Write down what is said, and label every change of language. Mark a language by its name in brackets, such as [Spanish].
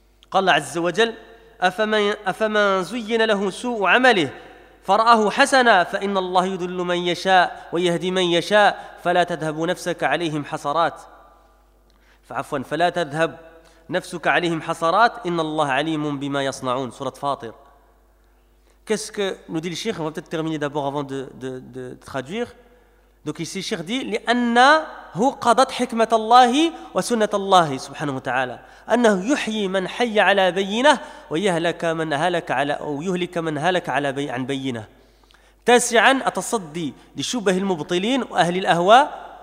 [Arabic] قال عز وجل أفمن زين له سوء عمله فرآه حسنا فإن الله يضل من يشاء ويهدي من يشاء فلا تذهب نفسك عليهم حسرات فلا تذهب نفسك عليهم حسرات إن الله عليم بما يصنعون. سورة فاطر. [French] Qu'est-ce que nous dit le Cheikh? On va peut-être terminer d'abord avant de traduire. Donc ici le Cheikh dit [Arabic] لأنه قضت حكمة الله وسنة الله سبحانه وتعالى أنه يحيي من حي على بينة ويهلك من هلك على أو يهلك من هلك على عن بينة. تاسعا التصدي لشبه المبطلين وأهل الأهواء